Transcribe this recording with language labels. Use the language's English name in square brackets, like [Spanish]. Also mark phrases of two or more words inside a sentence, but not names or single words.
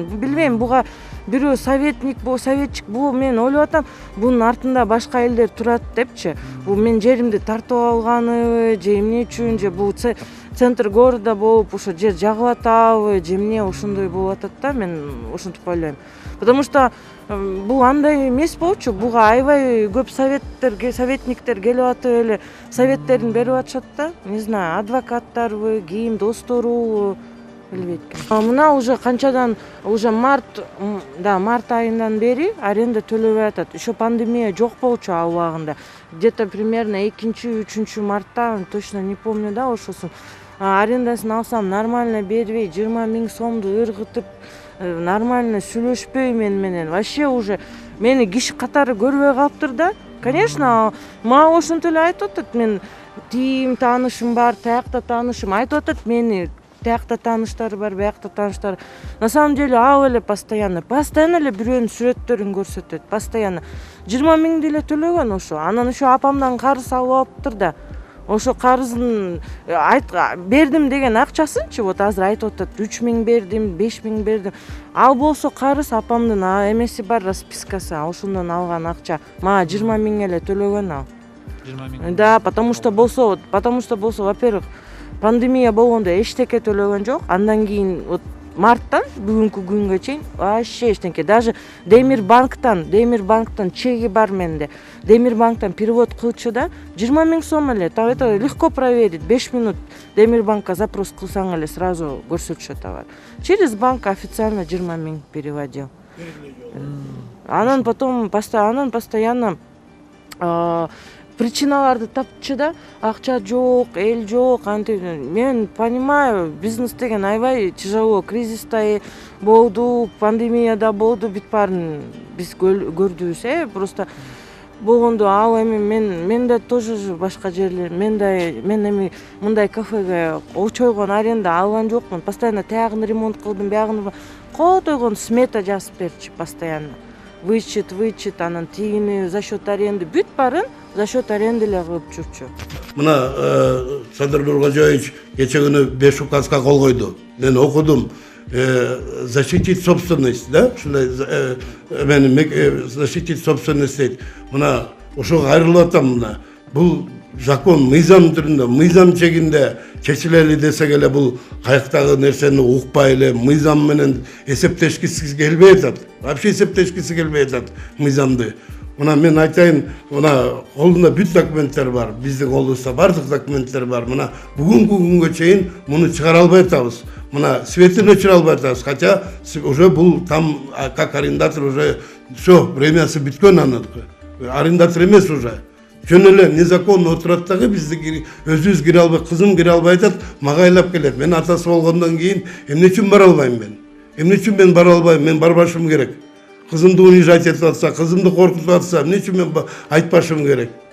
[Kyrgyz] Билбейм, буга бирөө советчик, бул мен ойлоп атам, бунун артында башка элдер турат депчи. Бул мен жеримди тартып алганыбы, же эмне үчүн, же бул [Russian] центр города [Kyrgyz] болуп ошо жер жагып атабы, же эмне ошондой болуп атат да, мен ошентип ойлойм. [Russian] Потому что [Kyrgyz] бул андай эмес болчу, буга аябай көп советниктер келип атып эле советтерин берип атышат да. [Russian] Не знаю, [Kyrgyz] адвокаттарбы, ким, достору билбейт экен. Мына уже канчадан, уже март айынан бери аренда төлөбөй атат. Еще пандемия жок болчу ал убагында. [Russian] Где-то примерно 2-3 мартта, точно не помню да, ошосун. [Kyrgyz] Арендасын алсам нормально бербей, 20,000 сомду ыргытып, нормально сүйлөшпөй менен. [Russian] Вообще уже [Kyrgyz] мени киши катары көрбөй калыптыр да. Конечно, мага ошентип эле айтып атат, мен тим таанышым бар, таякта таанышым айтып атат, мени таякта тааныштары бар, биякта тааныштары. [Russian] На самом деле [Kyrgyz] ал эле постоянно эле бирөөнүн сүрөттөрүн көрсөтөт, постоянно 20,000 эле төлөгөн ошо. Анан ошо апамдан карыз алып алыптыр да. Ошо карыздын бердим деген акчасынчы, вот азыр айтып атат, 3,000 бердим, 5,000 бердим. Ал болсо карыз апамдын эмеси бар, распискасы, ошондон алган акча. Мага 20,000 эле төлөгөн ал. 20,000. Да, [Russian] потому что болсо, во-первых, [Kyrgyz] пандемия болгондо эчтеке төлөгөн жок. Андан кийин вот марттан бүгүнкү күнгө чейин вообще эчтеке. Даже Демирбанктан чеги бар менде. Демирбанктан перевод кылчу да 20,000 сом эле. [Russian] Это легко проверить. [Kyrgyz] 5 минут Демирбанкка запрос кылсаң эле сразу көрсөтүшөт товар. [Russian] Через банк официально 20,000 переводил. [Kyrgyz] Анан [Russian] потом постоянно причиналарды [Kyrgyz] тапчу да, акча жок, эл жок, антип. Мен понимаю, бизнес деген аябай тяжело, кризиста болду, пандемияда болду, бүт баарын биз көрдүбүз, просто болгондо ал эми мен да тоже башка жерлер мен эми мындай кафеге очойгон аренда алган жокмун. Постоянно тиягын ремонт кылдым, биягын котойгон смета жазып берчи постоянно. Вычет, анан тигини [Russian] за счет аренды [Kyrgyz] бүт барын [Russian] за счет аренды [Kyrgyz] эле кылып жүрчү. Мына Садыр Нургожоевич кече күнү 5 указга кол койду. Мен окудум. [Russian] Защитить собственность, да? [Kyrgyz] Ушундай [Russian] защитить собственность [Kyrgyz] дейт. Мына ошого кайрылып атам мына. Бул закон мыйзам түрүндө, мыйзам чегинде чечилели десек эле бул каяктагы нерсени укпай эле мыйзам менен эсептешкиси келбей атат. Вообще эсептешкиси келбей атат мыйзамды. Мына мен айтайын, мына колунда бүт документтер бар. Биздин колубузда бардык документтер бар. Мына бүгүнкү күнгө чейин муну чыгара албай атабыз. Мына светин өчүрө албай атабыз. [Russian] Хотя уже бул там как арендатор уже все, [Kyrgyz] времясы бүткөн анын. Арендатор эмес уже. Жөн эле незаконно отурат дагы бизди өзүбүз кире албай, кызым кире албай атат, мага айлап келет. Мен атасы болгондон кийин эмне үчүн бара албайм мен? Эмне үчүн мен бара албайм? Мен барбашым керек. Кызымды унижать этип атса, кызымды коркутуп атса, эмне үчүн мен айтпашым керек?